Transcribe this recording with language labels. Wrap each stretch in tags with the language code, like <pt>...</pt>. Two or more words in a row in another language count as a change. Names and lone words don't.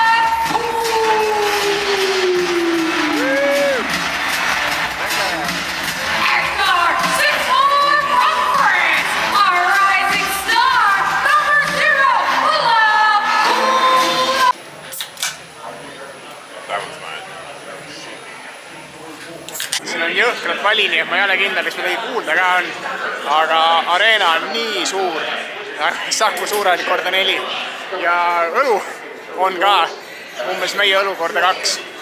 <en>Eknar, 6 more from France, our rising star, number 0, That one's mine.</en> <et>Siin on jõhkralt vali, nii et ma ei ole kindel, kas midagi kuulda ka on, aga Arena on nii suur, Saku suure oli korda 4 ja õlu on ka umbes meie õlu korda 2.</et>